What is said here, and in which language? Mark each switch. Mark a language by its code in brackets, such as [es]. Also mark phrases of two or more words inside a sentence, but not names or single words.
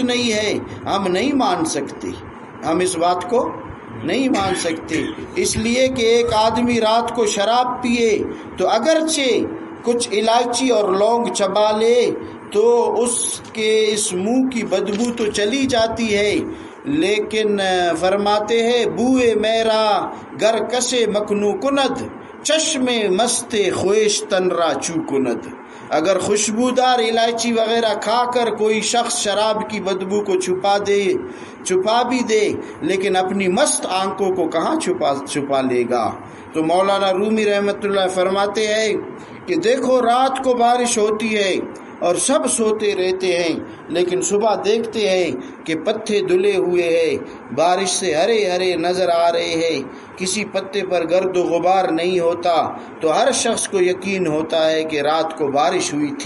[ur] نہیں ہے، ہم نہیں مان سکتے، ہم اس بات کو نہیں مان سکتے، اس لیے کہ ایک آدمی رات کو شراب پیے تو اگرچہ کچھ الائچی اور لونگ چبا لے تو اس کے اس منہ کی بدبو تو چلی جاتی ہے، لیکن فرماتے ہیں [fa] بوئے میرا گر کسے مکنو کند، چشم مست خویش تن را چو کند۔ [ur] اگر خوشبودار الائچی وغیرہ کھا کر کوئی شخص شراب کی بدبو کو چھپا بھی دے، لیکن اپنی مست آنکھوں کو کہاں چھپا لے گا؟ تو مولانا رومی رحمت اللہ فرماتے ہیں کہ دیکھو رات کو بارش ہوتی ہے اور سب سوتے رہتے ہیں، لیکن صبح دیکھتے ہیں کہ پتے دھلے ہوئے ہیں، بارش سے ہرے ہرے نظر آ رہے ہیں، کسی پتے پر گرد و غبار نہیں ہوتا، تو ہر شخص کو یقین ہوتا ہے کہ رات کو بارش ہوئی تھی۔